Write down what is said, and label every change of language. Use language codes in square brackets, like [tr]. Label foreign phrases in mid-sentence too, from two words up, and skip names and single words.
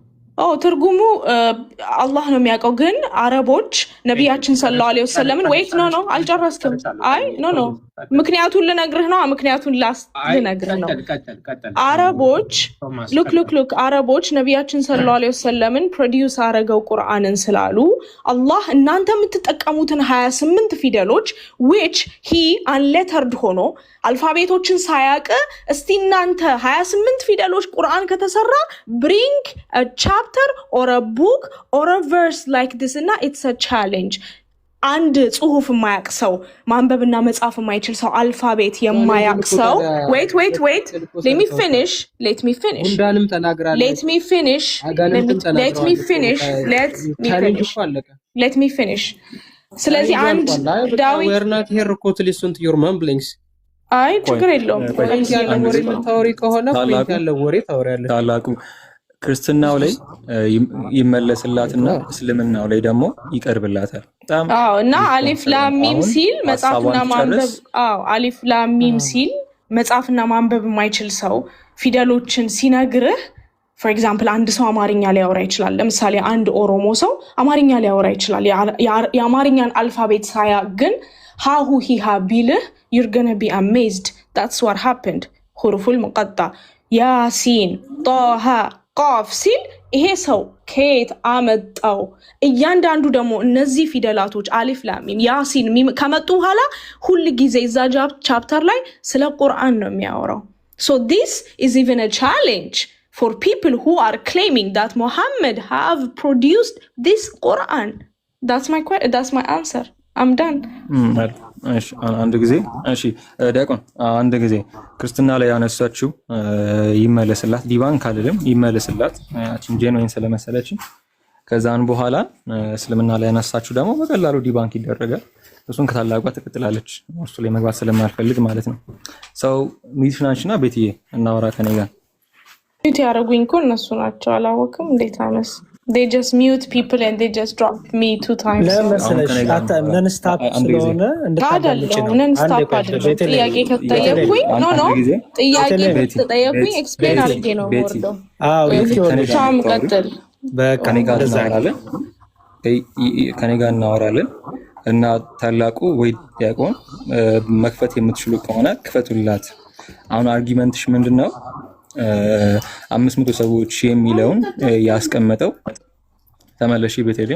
[am] ትርጉሙ አላህ ነው የሚያውቀው ግን አረቦች ነብያችን ሰለላሁ ዐለይሂ ወሰለም [en] wait no [am] አልጨረስኩም [en] I know [am] ምክንያቱን ልነግርህ ነው። ምክንያቱን ልነግርህ ነው። አረቦች ሉክ አረቦች ነቢያችን ሰለላሁ ዐለይሂ ወሰለምን ፕሮዲውስ አረገው ቁርአንን ስላሉ አላህ እናንተ የምትጠቀሙትን 28 ፊደሎች [en] which he unlettered [am] ሆኖ አልፋቤቶችን ሳያውቅ እስቲ እናንተ 28 ፊደሎች ቁርአን ከተሰራ [en] bring a chapter or a book or a verse like this [am] እና [en] it's a challenge [am] አንድ ጽሁፍ የማያቅ ሰው ማንበብና መጻፍ የማይችል ሰው አልፋቤት የማያቅ ሰው [en] wait let me finish [am] ጉንዳንም ተናግራለች [en] let me finish [am] ስለዚህ አንድ ዳዊት [en] we're not here to listen to your mumblings [am] አይ ችግር የለውም ታውሪ ከሆነ ፖይንት ያለው ወሬ ታውሪያለሽ ታላቁ ክርስትናው ላይ ይመለስላትና እስልምናው ላይ ደግሞ ይቀርብላታል እና አሊፍ ላም ሚም ሲል መጻፍና ማንበብ አሊፍ ላም ሚም ሲል መጻፍና ማንበብ የማይችል ሰው ፊደሎችን ሲነግርህ [en] for example [am] አንድ ሰው አማርኛ ሊያወራ ይችላል ለምሳሌ አንድ ኦሮሞ ሰው አማርኛ ሊያወራ ይችላል የአማርኛን አልፋቤት ሳያውቅ ግን ሃሁ ሂሃ ቢልህ [en] you're gonna be amazed that's what happened [ar] الحروف المقطعة [am] ያሲን ጣሃ ቃፍ ሲል ይሄ ሰው ከየት አመጣው እያንዳንዱ ደግሞ እነዚህ ፊደላቶች አሊፍ ላም ሚም ያሲን ሚም ከመጡ በኋላ ሁሉ ጊዜ እዛ ቻፕተር ላይ ስለ ቁርአን ነው የሚያወራው [en] so this is even a challenge for people who are claiming that Muhammad have produced this Quran that's my answer I'm done [am] እሺ አንድ ጊዜ እሺ ዲያቆን አንድ ጊዜ ክርስትና ላይ ያነሳችው ይመለስላት ዲባን ካልልም ይመለስላት አቺን ጄኖይን ስለመሰለች ከዛን በኋላ እስልምና ላይ ያነሳችው ደግሞ በቀላሉ ዲባንክ ይደረጋል እሱን ከታላቋ ትቀጥላለች እሱ ላይ መግባት ስለማልፈልግ ማለት ነው ሰው ሚሽናችንና ቤትዬ እናወራ ከኔ ጋር ቤት ያረጉኝ እኮ እነሱ ናቸው አላወቅም እንዴት አነስ [en] they just mute people and they just drop me 2 times [am] non stop ስለሆነ non-stop ጥያቄ ከተጠየቁኝ ጥያቄ ከተጠየቁኝ ኤክስፕሌን አድርጌ ነው ወርዶ ቻም ቀጥል ከኔ ጋር እናወራለን እና ታላቁ ወይ ዲያቆን መክፈት የምትችሉ ከሆነ ክፈቱላት አሁን አርጊመንትሽ ምንድነው 500 ሰዎች የሚለውን ያስቀመጠው ተመለሺ ቤተልሔም